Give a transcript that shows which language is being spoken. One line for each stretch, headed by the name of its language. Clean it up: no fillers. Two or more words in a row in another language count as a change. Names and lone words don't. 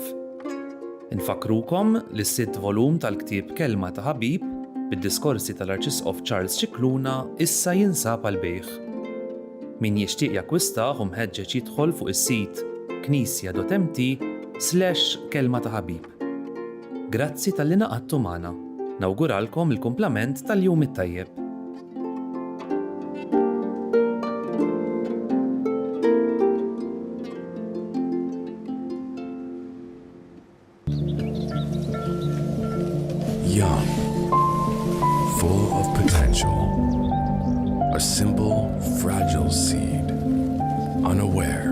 Maltese: Infakrukom li s-sitt volum tal-ktieb Kelma ta' Ħabib bid-diskorsi tal-Arċisqof Charles Cicluna issa jinsab għal-bejħ. Min jixtieq jakkwistah u mħeġġeġ jidħol fuq is-sit knisja.mt/kelma ta' ħabib. Grazzi tal-li naqadtu magħna. Nawguralkom il-kumplament tal-jum it-tajjeb.
English: Young, full of potential, a simple, fragile seed, unaware.